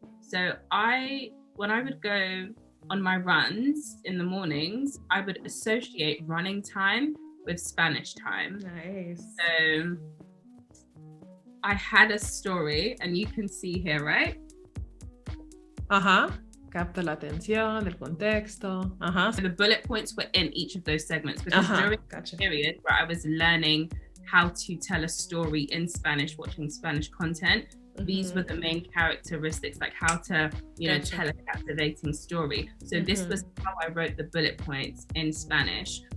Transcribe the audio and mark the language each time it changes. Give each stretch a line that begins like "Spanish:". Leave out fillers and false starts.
English: So when I would go on my runs in the mornings, I would associate running time with Spanish time. Nice. So I had a story, and you can see here, right?
Spanish: Capta la atención, el contexto.
English: So the bullet points were in each of those segments, because during the period where I was learning how to tell a story in Spanish, watching Spanish content, these were the main characteristics, like how to, tell a captivating story. So this was how I wrote the bullet points in Spanish.